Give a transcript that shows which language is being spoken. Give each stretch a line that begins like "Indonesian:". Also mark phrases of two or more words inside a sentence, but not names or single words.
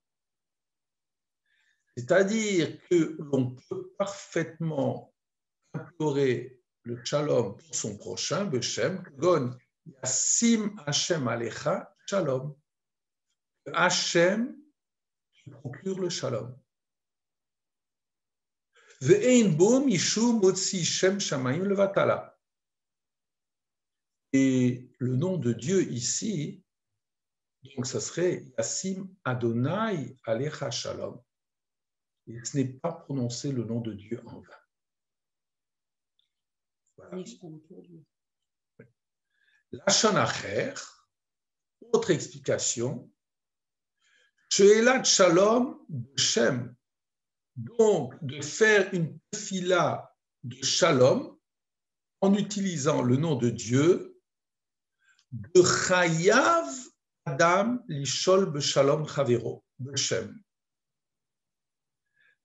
French: C'est-à-dire que l'on peut parfaitement implorer le Shalom pour son prochain,
Hebrew: בשם, כגון ישים השם עליך שלום.
French: Hashem procure le Shalom.
Hebrew: ואין בו משום מוציא שם שמים לבטלה.
French: Et le nom de Dieu ici, donc ça serait
Hebrew: ישים אדוני עליך שלום.
French: Et ce n'est pas prononcer le nom de Dieu en vain. Voilà.
Hebrew: לשון אחר,
French: autre explication,
Hebrew: שאלת שלום בשם,
French: donc de faire une tefila de Shalom en utilisant le nom de Dieu, de
Hebrew: חייב אדם לשאול בשלום חברו בשם.